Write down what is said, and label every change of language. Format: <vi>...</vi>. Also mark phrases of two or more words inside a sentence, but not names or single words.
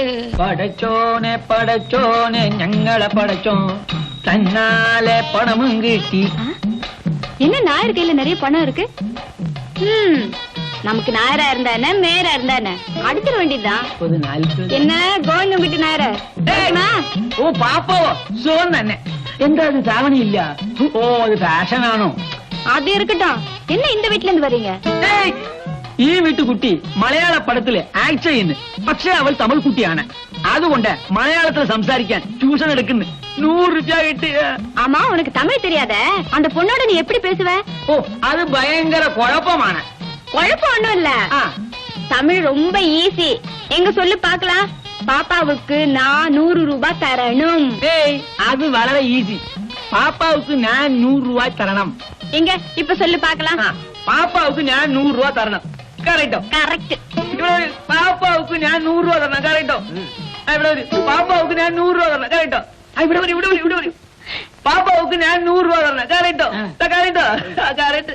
<ta>படைச்சோனே படைச்சோனே ഞങ്ങളെ படைச்சோம் தன்னாலே பணமும் கிட்டி. என்ன நாயர் கையில நிறைய பணம் இருக்கு? நமக்கு நாயரா இருந்தா என்ன நேரா இருந்தா என்ன அடிச்சிட வேண்டியதுதான். என்ன கோவிந்தம் வீட்டு நாயர?</ta> <ml>ഓ പാപ്പാവോ സുഖം തന്നെ. എന്താ അത് സാവണി ഇല്ല? ഓ അത് ഫാഷൻ ആണോ?</ml> <ta>அது இருக்கட்டும். என்ன இந்த வீட்டுல இருந்து வரீங்க?</ta> <ml>ഈ വീട്ടുകുട്ടി മലയാള പടത്തില് ആക്ട് ചെയ്യുന്നു. പക്ഷെ അവൾ തമിഴ് കുട്ടിയാണ്. അതുകൊണ്ട് മലയാളത്തിൽ സംസാരിക്കാൻ ട്യൂഷൻ എടുക്കുന്നു. 100 രൂപ കിട്ടി.</ml> <ta>ஆமா உனக்கு தமிழ் தெரியாத? அந்த பொண்ணோட நீ எப்படி பேசுவ?</ta> <ml>ഓ അത് ഭയങ്കര കുഴപ്പമാണ്.</ml> <ta>குழப்பம் ஒண்ணும் இல்ல. தமிழ் ரொம்ப ஈஸி. எங்க சொல்லு பாக்கலாம். பாப்பாவுக்கு நான் 100 ரூபாய் தரணும்.</ta> <ml>அது വളരെ ഈസി.</ml> <ta>பாப்பாவுக்கு நான் 100 ரூபாய் தரணும். எங்க இப்ப சொல்லு பாக்கலாம். பாப்பாவுக்கு நான் 100 ரூபாய் தரணும். கரெக்டோ? கரெக்ட். பாப்பாவுக்கு நான் 100 ரூபாய் தரணும். கரெக்டோ? பாப்பாவுக்கு நான் 100 ரூபாய் தரணும். கரெக்டோ? பாப்பாவுக்கு நான் 100 ரூபாய் தரணும். கரெக்டோ? கரெக்டோ? கரெக்ட்.</ta>